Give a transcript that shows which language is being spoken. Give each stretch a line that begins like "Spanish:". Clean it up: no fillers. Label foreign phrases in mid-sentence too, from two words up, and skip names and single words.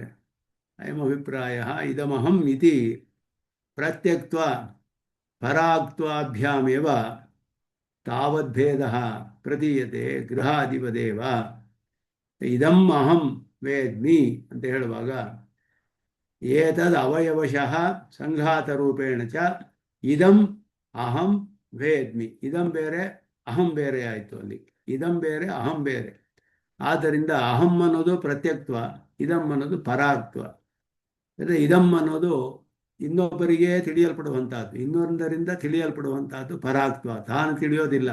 Sanskrit: ಅಯಂ ಅಭಿಪ್ರಾಯ ಇದಮಹಂ ಇತಿ ಪ್ರತ್ಯಕ್ತ್ವ ಪರಾಕ್ತ್ವಾಭ್ಯಾಮೇವ ತಾವದ್ಭೇದ ಪ್ರತೀಯತೆ ಗೃಹಾಧಿಪದೇವ. ಇದಂ ಅಹಂ ವೇದ್ಮಿ
Kannada: ಅಂತ ಹೇಳುವಾಗ
Sanskrit: ಏತದ್ ಅವಯವಶಃ ಸಂಘಾತರೂಪೇಣ ಚ ಇದಂ ಅಹಂ ವೇದ್ಮಿ.
Kannada: ಇದಂ ಬೇರೆ ಅಹಂ ಬೇರೆ ಆಯಿತು. ಅಲ್ಲಿ ಇದಂ ಬೇರೆ ಅಹಂ ಬೇರೆ. ಆದ್ದರಿಂದ ಅಹಂ ಅನ್ನೋದು ಪ್ರತ್ಯಕ್ತ್ವ, ಇದಂ ಅನ್ನೋದು ಪರಾಕ್ತ್ವ. ಅಂದರೆ ಇದಂ ಅನ್ನೋದು ಇನ್ನೊಬ್ಬರಿಗೆ ತಿಳಿಯಲ್ಪಡುವಂಥದ್ದು, ಇನ್ನೊಂದರಿಂದ ತಿಳಿಯಲ್ಪಡುವಂಥದ್ದು ಪರಾಕ್ತ್ವ. ತಾನು ತಿಳಿಯೋದಿಲ್ಲ.